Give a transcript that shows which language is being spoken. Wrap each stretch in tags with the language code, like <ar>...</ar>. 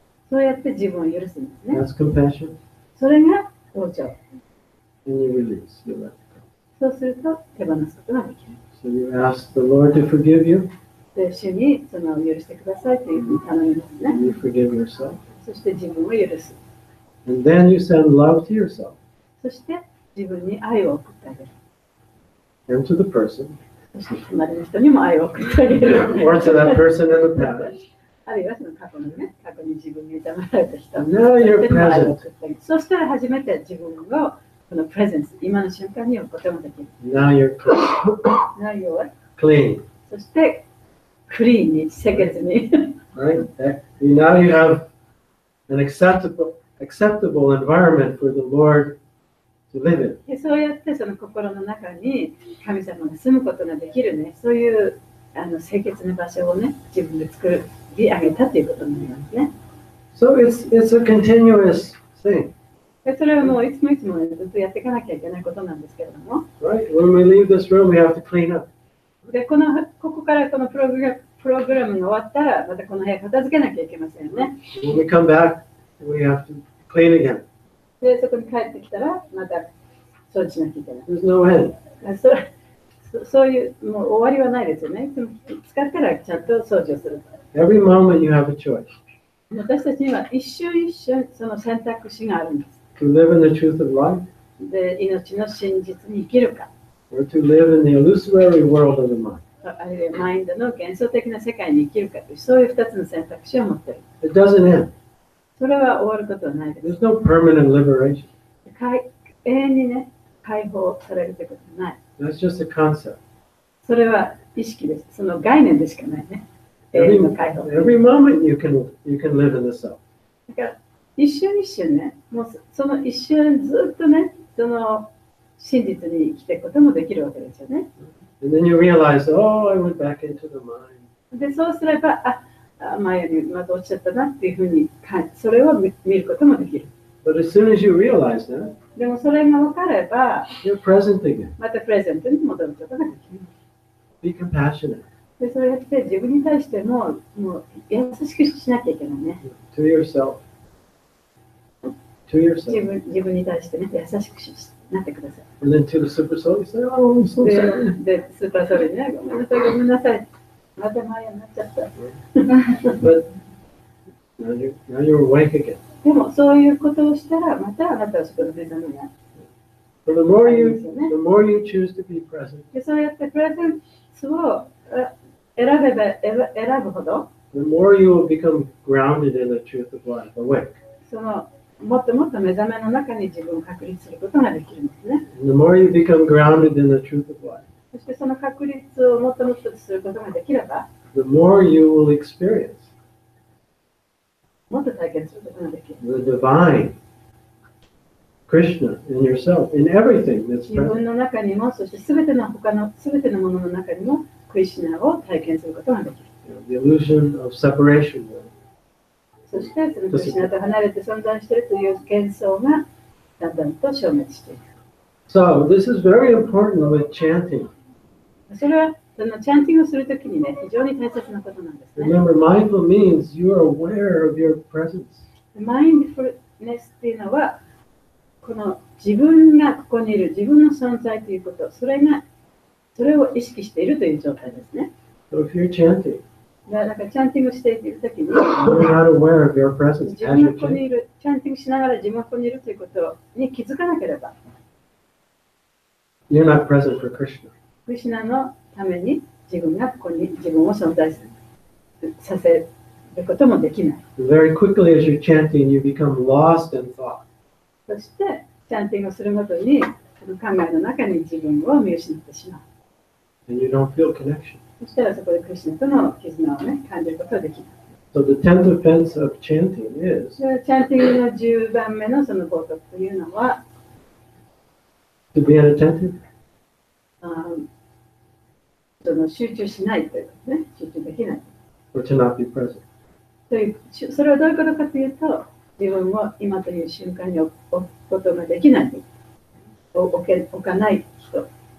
<ja>そうやって自分を許すんですね。</ja> <en>That's compassion.</en> <ja>それが同情。</ja> <en>And you release. You let it</en> <ja>そうすると手放すことができる。</ja> <en>go. So you ask the Lord to forgive you.</en> <ja>で、主にその許してくださいというふうに頼みますね。</ja> <en>And you forgive yourself.</en> <ja>そして自分を許す。</ja> <en>And then you send love to yourself</en> <ja>そして自分に愛を送ってあげる。</ja> <en>and to the person</en> <ja>そして隣の人にも愛を送ってあげる。</ja> <en>or to that person in the past.</en> <ja>あるいはその過去のね、過去に自分に痛められた人</ja> <en>Now you're</en> <ja>にも愛を</ja> <en>present.</en> <ja>送ってあげる。そしたら初めて自分をこのプレゼンス、今の瞬間に置くこともできる。</ja> <en>Now you're clean.</en> <ja>内容は</ja> <en>Clean.</en> <ja>そしてクリーンに、清潔に。</ja> <en>Right? Now you have an acceptable environment for the Lord to live in.</en> <ja>でそうやってその心の中に神様が住むことができるね、そういう清潔な場所をね、自分で作り上げたということになりますね。</ja> <en>So it's a continuous thing.</en> <ja>でそれはもういつもいつも、ね、ずっとやっていかなきゃいけないことなんですけれども、</ja> <en>Right? When we leave this room, we have to clean up.</en> <ja>でここからこのプログラムが終わったら、またこの部屋片付けなきゃいけませんよね。</ja> <en>When we come back, we have to clean again.</en> <ja>で、そこに帰ってきたら、また掃除しなきゃいけない。</ja> <en>There's no end.</en> <ja>そういう、もう終わりはないですよね。でも使ったらちゃんと掃除をする。</ja> <en>Every moment you have a choice</en> <ja>私たちには一瞬一瞬その選択肢があるんです。</ja> <en>to live in the truth of life</en> <ja>で、命の真実に生きるか、</ja> <en>or to live in the illusory world of the mind.</en> <ja>あるいはマインドの幻想的な世界に生きるかという、そういう2つの選択肢を持っている。</ja> <en>It doesn't end.</en> <ja>それは終わることはないです。</ja> <en>There's no permanent liberation.</en> <ja>永遠にね、解放されるということはない。</ja> <en>That's just a concept.</en> <ja>それは意識です。その概念でしかないね。永</ja> <en>Every,</en> <ja>遠の解放。</ja> <en>every moment you can live in the self.</en> <ja>だから一瞬一瞬ね、もうその一瞬ずっとね、その真実に生きていくこともできるわけですよね。</ja> <en>And then you realize, oh, I went back into the mind.</en> <ja>で、そうすれば、前よりまた落ちちゃったなっていうふうに、それを見ることもできる。</ja> <en>But as soon as you realize that,</en> <ja>でもそれが分かれば、</ja> <en>you're present again.</en> <ja>またプレゼントに戻ることができる。</ja> <en>Be compassionate</en> <ja>で、そうやって自分に対しても優しくしなきゃいけないね。</ja> <en>to yourself. To</en> <ja>自</ja> <en>yourself.</en> <ja>分に対してね、優しくなってください。</ja> <en>And then to the super soul, you say, oh, I'm so sorry.</en> <ja>で、スーパーソルにね、ごめんなさい、ごめんなさい。またマヤになっちゃった。</ja> <en>But now you're awake again.</en> <ja>でも、そういうことをしたら、またあなたはそこで目覚めない。</ja> <en>So the more you choose to be present,</en> <ja>で、そうやってプレゼンスを選ぶほど、</ja> <en>the more you will become grounded in the truth of life, awake.</en> <ja>もっともっと目覚めの中に自分を確立することができるんですね。</ja> <en>And the more you become grounded in the truth of life,</en> <ja>そしてその確立をもっともっとすることができれば、</ja> <en>the more you will experience</en> <ja>もっと体験することができる。</ja> <en>the divine Krishna in yourself, in everything that's</en> <ja>自分</ja> <en>present.</en> <ja>の中にも、そしてすべてのものの中にも、クリシュナを体験することができる。</ja> <en>The illusion of separation.</en> <ja>そしてそのクリシュナと離れて存在しているという幻想がだんだんと消滅している。</ja> <en>So this is very important with chanting.</en> <ja>それはそのチャンティングをするときにね、非常に大切なことなんですね。</ja> <en>Remember, mindful means you are aware of your presence.</en> <ja>マインドフルネスっていうのは、この自分がここにいる、自分の存在ということ、それを意識しているという状態ですね。</ja> <en>So if you're chanting,</en> <ja>だからチャンティングしているときに、</ja> <en>you're not aware of your presence</en> <ja>自</ja> <en>as</en> <ja>分が</ja> <en>you're</en> <ja>ここに</ja> <en>chanting.</en> <ja>いる、チャンティングしながら自分がここにいるということに気づかなければ、</ja> <en>You're not present for Krishna.</en> <ja>クリシュナのために自分がここに自分を存在させることもできない。</ja> <en>Very quickly as you're chanting, you become lost in thought.</en> <ja>そして、チャンティングをするごとに、考えの中に自分を見失ってしまう。</ja> <en>And you don't feel connection.</en> <ja>そしたらそこでクリシュナとの絆をね、感じることができない。</ja> <en>So the 10th offense of chanting is</en> <ja>チャンティングの10番目のその冒涜というのは、</ja> <en>to be inattentive.</en> <ja>その集中しないということね、集中できない。</ja> <en>Or to not be present.</en> <ja>という、それはどういうことかというと、自分を今という瞬間に置くことができない、置かない人。</ja>